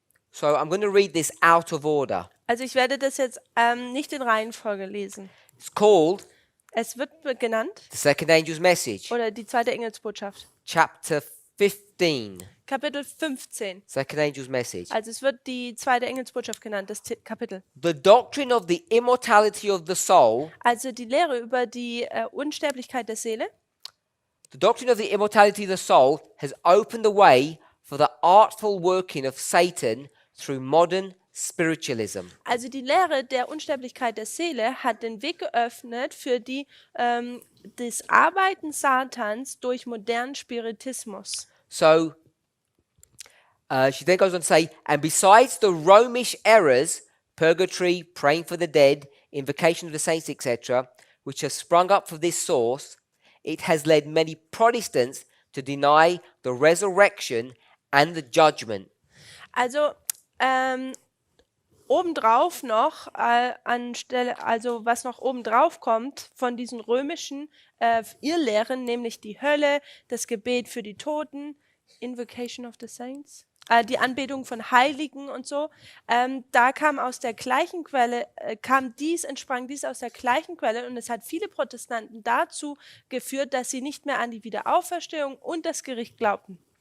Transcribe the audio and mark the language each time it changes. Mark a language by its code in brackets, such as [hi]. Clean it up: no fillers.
[en] So I'm going to read this out of order. [de] Also ich werde das jetzt nicht in Reihenfolge lesen. [en] It's called [de] Es wird genannt, [en] the second angel's message, [de] oder die zweite Engelsbotschaft. [en] chapter 15. [de] Kapitel 15. [en] Second angel's message. [de] Also es wird die zweite Engelsbotschaft genannt, das Kapitel. [en] The doctrine of the immortality of the soul. [de] Also die Lehre über die Unsterblichkeit der Seele. [en] The doctrine of the immortality of the soul has opened the way for the artful working of Satan through modern spiritualism. [de] Also die Lehre der Unsterblichkeit der Seele hat den Weg geöffnet für das Arbeiten Satans durch modernen Spiritismus. [en] So she then goes on to say, and besides the Romish errors, purgatory, praying for the dead, invocation of the saints, etc., which have sprung up from this source, it has led many Protestants to deny the resurrection and the judgment. [de] Also obendrauf noch anstelle, also was noch obendrauf kommt von diesen römischen Irrlehren, nämlich die Hölle, das Gebet für die Toten, [en] Invocation of the Saints, [de] die Anbetung von Heiligen und so, da kam aus der gleichen Quelle, entsprang dies aus der gleichen Quelle, und es hat viele Protestanten dazu geführt, dass sie nicht mehr an die Wiederauferstehung und das Gericht glaubten.